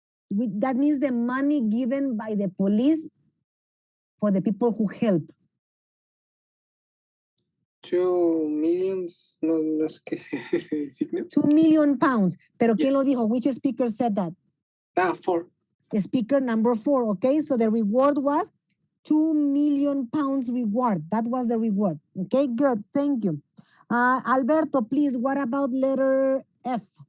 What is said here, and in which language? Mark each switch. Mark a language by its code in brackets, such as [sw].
[en] That means the money given by the police for the people who help. [es] 2 millions, no sé qué es ese signo. [en] 2 million pounds. [es] Pero ¿quién lo dijo? [en] Which speaker said that? 4. Speaker number 4, okay? So the reward was 2 million pounds reward. That was the reward. Okay, good, thank you. Alberto, please, what about letter F?